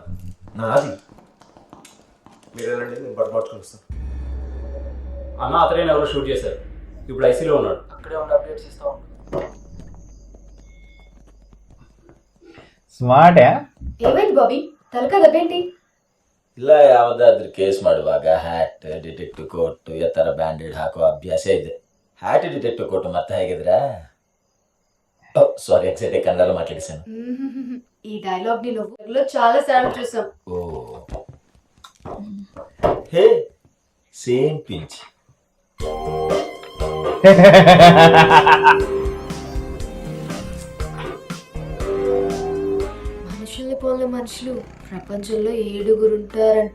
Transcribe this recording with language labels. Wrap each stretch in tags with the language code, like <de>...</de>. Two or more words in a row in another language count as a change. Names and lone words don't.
<te>నాది మీరు వెళ్ళండి, నేను బట్ట మార్చుకొని వస్తాను. అన్న అతనే ఎవరో షూట్ చేశారు. ఇప్పుడు ఐసీలో ఉన్నాడు. అక్కడే ఉన్న అప్డేట్స్ ఇస్తా ఉంటాను.</te> <en>ಸ್ಮಾರ್ಟ್</en> <te>ఏమైంది బాబీ? తలకా దెబ్బేంటి?</te> <kn>ಇಲ್ಲ ಯಾವುದಾದ್ರೂ ಕೇಸ್ ಮಾಡುವಾಗ ಹ್ಯಾಟ್ ಡಿಟೆಕ್ಟಿವ್ ಕೋರ್ಟ್ ಈ ಥರ ಬ್ಯಾಂಡೇಡ್ ಹಾಕೋ ಅಭ್ಯಾಸ ಇದೆ. ಹ್ಯಾಟ್ ಡಿಟೆಕ್ಟಿವ್ ಕೋರ್ಟ್ ಮತ್ತೆ ಹೇಗಿದ್ರಾ?</kn> <en>sorry excite</en> <te>కన్నడలో మాట్లాడేశాను. ఈ డైలాగ్ ని నువ్వు చాలా సార్లు చూసాం.</te> <en>Oh hey same pinch.</en> <te>మనుషుల్ని పోలిన మనుషులు ప్రపంచంలో 7 ఉంటారంట.</te>